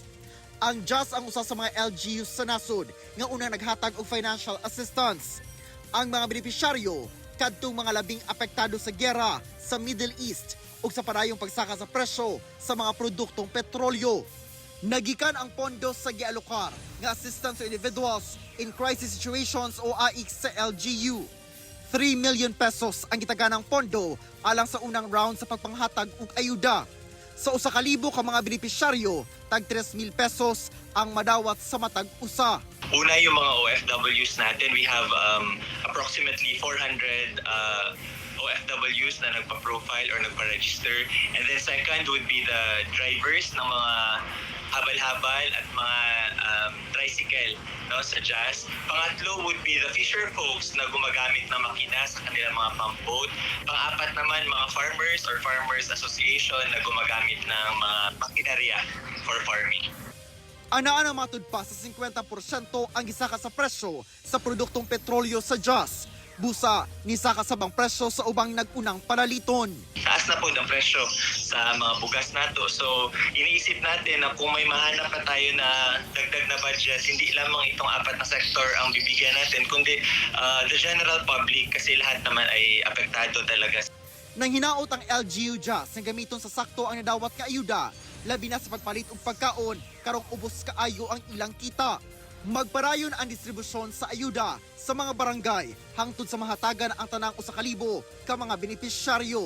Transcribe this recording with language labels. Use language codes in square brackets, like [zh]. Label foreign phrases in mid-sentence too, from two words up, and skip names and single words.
[ceb] Ang JAS ang usa sa mga LGUs sa nasod nga unang naghatag og [en] financial assistance. [ceb] Ang mga benepisyaryo kadtong mga labing apektado sa giyera sa Middle East ug sa padayong pagsaka sa presyo sa mga produktong petrolyo. Nagikan ang pondo sa gialokar nga [en] assistance to individuals in crisis situations [ceb] o AIC sa LGU. 3 million pesos ang gitaganang pondo alang sa unang round sa pagpanghatag og ayuda. Sa usa ka libo ka mga benepisyaryo, tag 3,000 pesos ang madawat sa matag usa. [tl] Una yung mga OFWs natin, [en] we have approximately 400 OFWs [tl] na nagpa-profile or nagpa-register. [en] And then second would be the drivers [tl] ng mga habal-habal at mga tricycle sa JAS. Pangatlo [en] would be the fisher folks [tl] na gumagamit ng makina sa kanilang mga pump boat. Pang-apat naman mga farmers or farmers association na gumagamit ng mga makinarya [en] for farming. [ceb] Anaan ang matud pa sa 50% ang gisaka sa presyo sa produktong petrolyo sa JAS. Busa ni saka sa bang presyo sa ubang nagunang panaliton. Taas na po ang presyo sa mga bugas nato. [tl] So, iniisip natin na kung may mahanap pa tayo na dagdag na budget, hindi lamang itong apat na sektor ang bibigyan natin, kundi [en] the general public [tl] kasi lahat naman ay apektado talaga. [ceb] Nang hinaot ang LGU JAS ng gamiton sa sakto ang nadawat ka ayuda, labi na sa pagpalit og pagkaon, karong ubos kaayo ang ilang kita. Magparayon ang distribusyon sa ayuda sa mga barangay hangtod sa mahatagan ang tanang usa ka libo ka mga benepisyaryo.